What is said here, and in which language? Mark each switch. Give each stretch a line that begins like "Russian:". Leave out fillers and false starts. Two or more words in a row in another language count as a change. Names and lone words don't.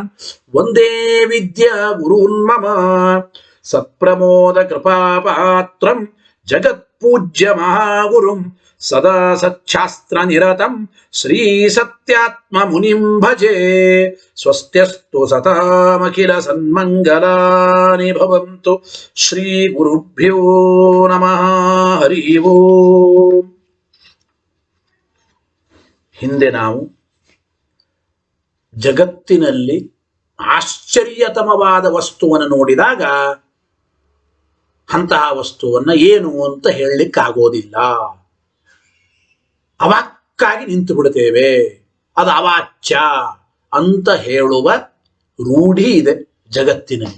Sanskrit: वन्दे विद्या गुरुन्मम सत्प्रमोद कृपापात्रं जगत्पूज्य महागुरुं सदा सच्छास्त्र निरतं श्री सत्यात्म मुनिं भजे स्वस्त्यस्तु सतामखिल सन्मङ्गलानि भवन्तु श्री गुरुभ्यो नमः हरि ओं.
Kannada: ಹಿಂದೆ ನಾವು ಜಗತ್ತಿನಲ್ಲಿ ಆಶ್ಚರ್ಯತಮವಾದ ವಸ್ತುವನ್ನು ನೋಡಿದಾಗ ಅಂತಹ ವಸ್ತುವನ್ನು ಏನು ಅಂತ ಹೇಳಲಿಕ್ಕಾಗೋದಿಲ್ಲ, ಅವಾಕ್ಕಾಗಿ ನಿಂತು ಬಿಡುತ್ತೇವೆ, ಅದು ಅವಾಚ್ಯ ಅಂತ ಹೇಳುವ ರೂಢಿ ಇದೆ ಜಗತ್ತಿನಲ್ಲಿ.